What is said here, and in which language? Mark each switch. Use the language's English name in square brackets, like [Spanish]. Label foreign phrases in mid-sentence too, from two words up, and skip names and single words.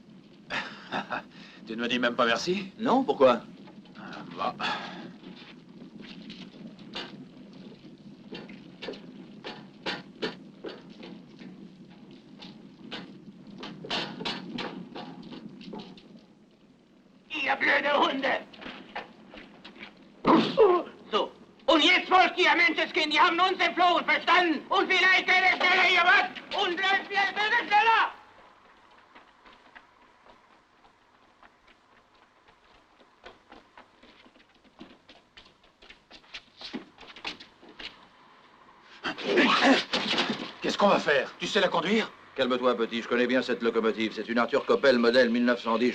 [French] Tu ne me dis même pas merci? Non, pourquoi? Bah. [German] Ihr blöde Hunde! So, und jetzt folgt ihr, Menschenskind, die haben uns entflohen, verstanden? Und vielleicht werdet schneller, ihr was? Und bleibt ihr schneller! [French] Qu'est-ce qu'on va faire? Tu sais la conduire? Calme-toi, petit, je connais bien cette locomotive. C'est une Arthur Coppel modèle 1910.